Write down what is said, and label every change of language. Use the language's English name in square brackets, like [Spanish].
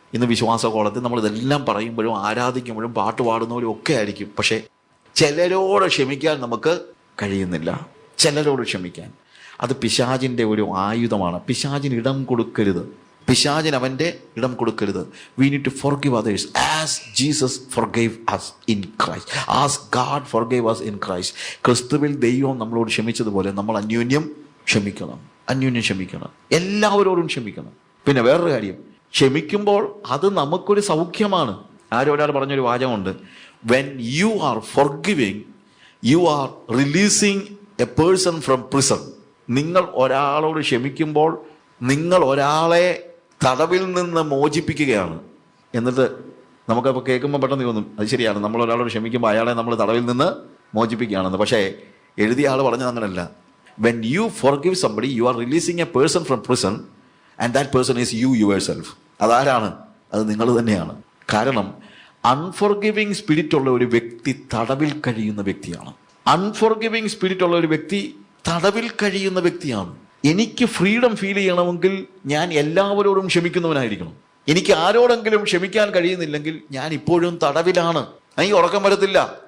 [Malayalam] ഇന്ന് വിശ്വാസകോളത്തിൽ നമ്മളിതെല്ലാം പറയുമ്പോഴും ആരാധിക്കുമ്പോഴും പാട്ട് പാടുന്നവരും ഒക്കെ ആയിരിക്കും. പക്ഷേ ചിലരോട് ക്ഷമിക്കാൻ നമുക്ക് കഴിയുന്നില്ല. ചിലരോട് ക്ഷമിക്കാൻ അത് പിശാചിൻ്റെ ഒരു ആയുധമാണ്. പിശാചിന് ഇടം കൊടുക്കരുത്. പിശാചിന് അവൻ്റെ ഇടം കൊടുക്കരുത്. [English] We need to forgive others as Jesus forgave us in Christ, as God forgave us in Christ. [Malayalam] ക്രിസ്തുവിൽ ദൈവം നമ്മളോട് ക്ഷമിച്ചതുപോലെ നമ്മൾ അന്യോന്യം ക്ഷമിക്കണം. എല്ലാവരോടും ക്ഷമിക്കണം. പിന്നെ വേറൊരു കാര്യം, ക്ഷമിക്കുമ്പോൾ അത് നമുക്കൊരു സൗഖ്യമാണ്. ഒരാൾ പറഞ്ഞൊരു വാചകമുണ്ട്, [English] when you are forgiving you are releasing a person from prison. [Malayalam] നിങ്ങൾ ഒരാളോട് ക്ഷമിക്കുമ്പോൾ നിങ്ങൾ ഒരാളെ തടവിൽ നിന്ന് മോചിപ്പിക്കുകയാണ്. എന്നിട്ട് നമുക്കപ്പോൾ കേൾക്കുമ്പോൾ പെട്ടെന്ന് തോന്നും അത് ശരിയാണ്, നമ്മൾ ഒരാളോട് ക്ഷമിക്കുമ്പോൾ അയാളെ നമ്മൾ തടവിൽ നിന്ന് മോചിപ്പിക്കുകയാണെന്ന്. പക്ഷേ എഴുതിയ ആൾ പറഞ്ഞത് അങ്ങനെയല്ല. [English] when you forgive somebody you are releasing a person from prison and that person is you yourself. [Malayalam] അതാരാണ്? അത് നിങ്ങൾ തന്നെയാണ്. കാരണം അൺഫോർഗിവിങ് സ്പിരിറ്റ് ഉള്ള ഒരു വ്യക്തി തടവിൽ കഴിയുന്ന വ്യക്തിയാണ്. അൺഫോർഗിവിങ് സ്പിരിറ്റ് ഉള്ള ഒരു വ്യക്തി തടവിൽ കഴിയുന്ന വ്യക്തിയാണ്. എനിക്ക് ഫ്രീഡം ഫീൽ ചെയ്യണമെങ്കിൽ ഞാൻ എല്ലാവരോടും ക്ഷമിക്കുന്നവനായിരിക്കണം. എനിക്ക് ആരോടെങ്കിലും ക്ഷമിക്കാൻ കഴിയുന്നില്ലെങ്കിൽ ഞാൻ ഇപ്പോഴും തടവിലാണ്. എനിക്ക് ഉറക്കം വരത്തില്ല.